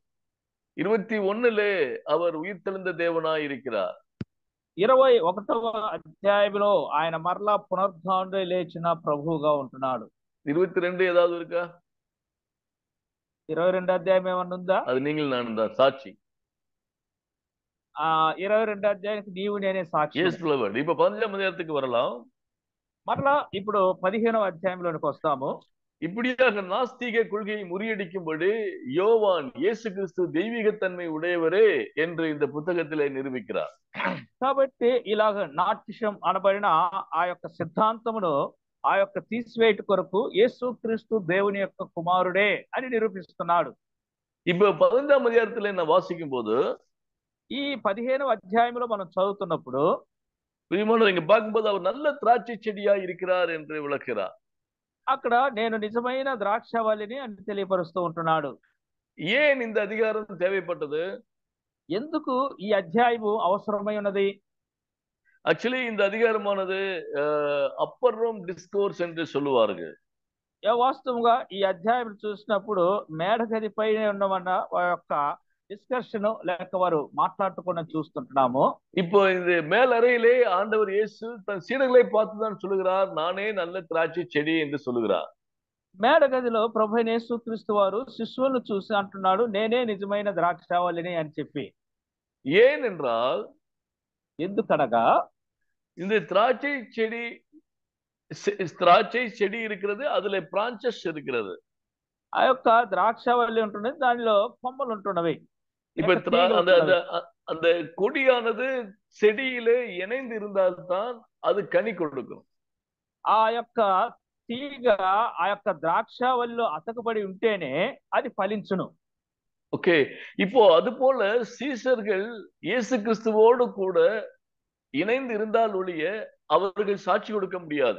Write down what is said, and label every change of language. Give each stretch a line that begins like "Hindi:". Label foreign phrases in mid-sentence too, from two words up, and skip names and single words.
Tamil: 21லே அவர் உயிர்த்தெழுந்த தேவனாய் இருக்கிறார்.
Telugu: 21వ అధ్యాయంలో ఆయన మరలా పునరుద్ధానుడై లేచిన ప్రభువుగా ఉంటున్నాడు.
Tamil: 22 ஏதாவது இருக்கா?
Telugu: 22వ అధ్యాయం ఏమన్నా ఉందా?
Tamil: அது நீங்கள் நான் தான் சாட்சி.
Telugu: 22వ అధ్యాయానికి నీవు నేనే సాక్షి.
English: Yes Lord.
Tamil: இப்ப 15ஆம் அதிகாரத்துக்கு வரலாம்.
Telugu: మరలా ఇప్పుడు 15వ అధ్యాయంలోనికి వస్తాము.
Tamil: இப்படியாக நாஸ்திக கொள்கையை முறியடிக்கும்படி யோவான் இயேசு கிறிஸ்து தெய்வீகத்தன்மை உடையவரே என்று இந்த புத்தகத்திலே நிரூபிக்கிறார்.
Telugu: కాబట్టి ఇలాగ నాట్యం అనబడిన ఆ యొక్క సిద్ధాంతమును ఆ యొక్క తీసివేట కొరకు యేసు క్రీస్తు దేవుని యొక్క కుమారుడే అని నిరూపిస్తున్నాడు.
Tamil: இப்ப 15ஆம் அதிகாரத்திலே நான் வாசிக்கும் போது
Telugu: ఈ 15వ అధ్యాయంలో మనం చదువుతున్నప్పుడు
Tamil: இங்க பார்க்கும்போது அவர் நல்ல திராட்சை செடியா இருக்கிறார் என்று விளக்குகிறார்.
Telugu: అక్కడ నేను నిజమైన ద్రాక్షవల్లిని అని తెలియపరుస్తూ ఉంటున్నాడు.
Tamil: ஏன் இந்த அதிகாரம் தேவைப்பட்டது?
Telugu: ఎందుకు ఈ అధ్యాయము అవసరమై ఉన్నది?
Tamil: ஆக்சுவலி இந்த அதிகாரமானது
English: upper room discourse
Tamil: என்று சொல்லுவார்கள்.
Telugu: వాస్తవంగా ఈ అధ్యాయం చూసినప్పుడు మేడగది పైన ఉన్నమన్న యొక్క డిస్కషన్ లేక వారు మాట్లాడుకోవడం చూస్తుంటున్నాము.
Tamil: இப்போ இந்த மேலறையிலே ஆண்டவர் இயேசு தன் சீடர்களை பார்த்துதான் சொல்லுகிறார், நானே நல்ல திராட்சை செடி என்று சொல்லுகிறார்.
Telugu: మేడగదిలో ప్రభు అయిన యేసుక్రీస్తు వారు శిష్యులను చూసి అంటున్నాడు, నేనే నిజమైన ద్రాక్షావళిని అని చెప్పి.
Tamil: ஏனென்றால்
Telugu: ఎందుకనగా
Tamil: இந்த திராட்சை செடி இருக்கிறது, அதுல பிரான்சஸ் இருக்கிறது.
Telugu: ఆ యొక్క ద్రాక్షావళి ఉంటున్నది, దానిలో కొమ్మలు ఉంటున్నవి.
Tamil: இப்ப
Telugu: లేక తీగలు
Tamil: அந்த
Telugu: ఉంటున్నవి.
Tamil: அந்த கொடியானது செடியிலே இணைந்து இருந்தால்தான் அது கனி கொடுக்கும்.
Telugu: ఆ యొక్క తీగ ఆ యొక్క ద్రాక్షావళిలో అతకబడి ఉంటేనే అది ఫలించును.
Tamil: ஓகே, இப்போ அது போல சீசர்கள் இயேசு கிறிஸ்துவோடு கூட இணைந்து இருந்தால் ஒழிய அவர்கள் சாட்சி கொடுக்க முடியாது.